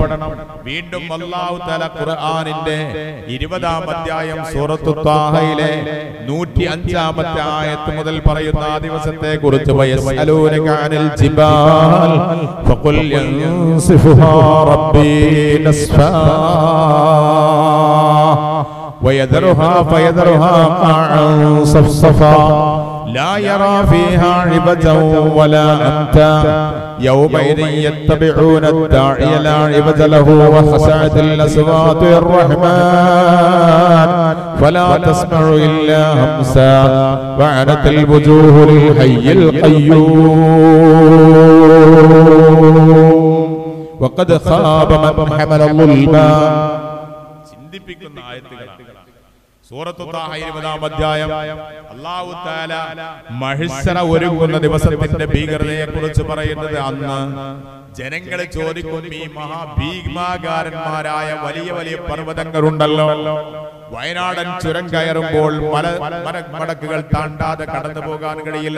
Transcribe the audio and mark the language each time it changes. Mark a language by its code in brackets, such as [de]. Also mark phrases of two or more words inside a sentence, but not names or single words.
[ml] വീണ്ടും അല്ലാഹു തആല ഖുർആനിന്റെ 20-ാം അധ്യായം സൂറത്തു ത്വാഹയിലെ 105-ാമത്തെ ആയത്ത് മുതൽ പറയുന്ന ആ ദിവസത്തെ കുറിച്ച്, [ar] ويسألونك عن الجبال فقل ينسفها ربي نسفا ويذرها فيذرها قاعا صفصفا لا يرى فيها عوجا ولا أمتا يومئذ يتبعون الداعي لا عوج له وخشعت الأصوات الرحمن فلا تسمع إلا همسا وعنت الوجوه للحي القيوم وقد خاب من حمل الظلما. [ml] ചിന്തിപ്പിക്കുന്ന ആയത്തുകളാണ്. സൂറത്തു താഹ 20-ാം അധ്യായം അല്ലാഹു തആല മഹ്ശറ ഒരുങ്ങുന്ന ദിവസത്തിന്റെ ഭീകരതയെ കുറിച്ച് പറയുന്നത്. അന്ന് ജനങ്ങൾ ചോദിക്കും, ഈ മഹാഭീമാകാരന്മാരായ വലിയ വലിയ പർവ്വതങ്ങളുണ്ടല്ലോ, വയനാടൻ ചുരം കയറുമ്പോൾ മടക്കുകൾ താണ്ടാതെ കടന്നു പോകാൻ കഴിയില്ല.